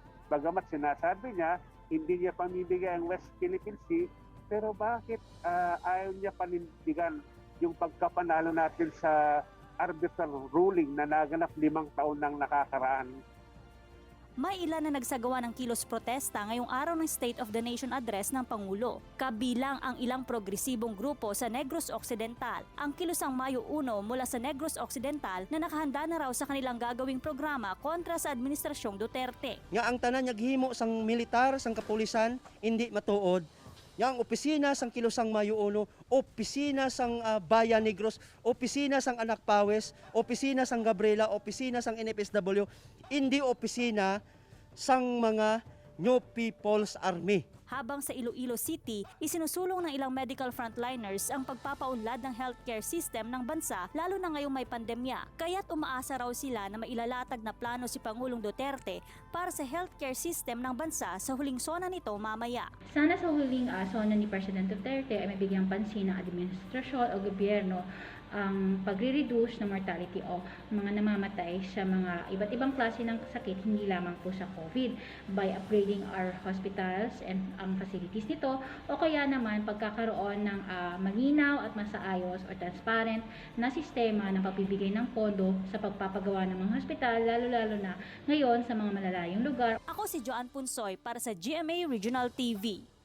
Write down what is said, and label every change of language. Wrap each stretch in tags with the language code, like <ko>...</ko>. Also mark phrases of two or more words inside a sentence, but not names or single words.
<tl>Bagamat sinasabi niya, hindi niya pamibigay ang West Philippine Sea, pero bakit ayaw niya panindigan yung pagkapanalo natin sa arbitral ruling na naganap 5 taon nang nakakaraan? May ilan na nagsagawa ng kilos protesta ngayong araw ng State of the Nation Address ng Pangulo. Kabilang ang ilang progresibong grupo sa Negros Occidental. Ang kilosang Mayo 1 mula sa Negros Occidental na nakahanda na raw sa kanilang gagawing programa kontra sa Administrasyong Duterte.</tl> <hil>Nga ang tanan naghimo sang militar, sang kapulisan, hindi matuod. Yang opisina sang kilosang Mayo 1, opisina sang Bayan Negros, opisina sang Anak Pawes, opisina sang Gabriela, opisina sang NFSW, hindi opisina sang mga New People's Army.</hil> <tl>Habang sa Iloilo City, isinusulong ng ilang medical frontliners ang pagpapaunlad ng</tl> <en>healthcare system</en> <tl>ng bansa lalo na ngayong may pandemya. Kaya't umaasa raw sila na mailalatag na plano si Pangulong Duterte para sa</tl> <en>healthcare system</en> <tl>ng bansa sa huling sona nito mamaya. Sana sa huling sona ni President Duterte ay mabigyang pansin ng administrasyon o gobyerno ang pagre-reduce ng mortality o mga namamatay sa mga iba't ibang klase ng sakit, hindi lamang po sa COVID,</tl> <en>by upgrading our hospitals and</en> <tl>ang facilities nito, o kaya naman pagkakaroon ng malinaw at masaayos o transparent na sistema ng pagbibigay ng pondo sa pagpapagawa ng mga hospital, lalo-lalo na ngayon sa mga malalayong lugar. Ako si Joanne Punsoy para sa GMA Regional TV.</tl>